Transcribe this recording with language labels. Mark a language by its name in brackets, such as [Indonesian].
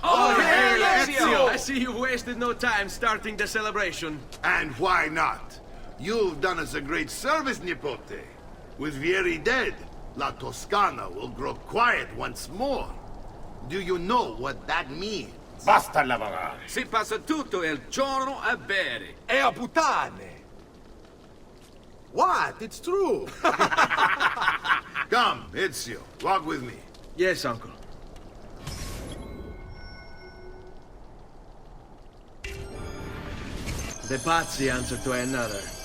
[English] Oh, hey, Ezio! I see you've wasted no time starting the celebration. And why not? You've done us a great service, Nipote. With Vieri dead, La Toscana will grow quiet once more. Do you know what that means? [Italian] Basta lavorare. Si passa tutto il giorno a bere. E a puttane! [English] What? It's true! Come, Ezio, walk with me. Yes, uncle. The Pazzi answer to another.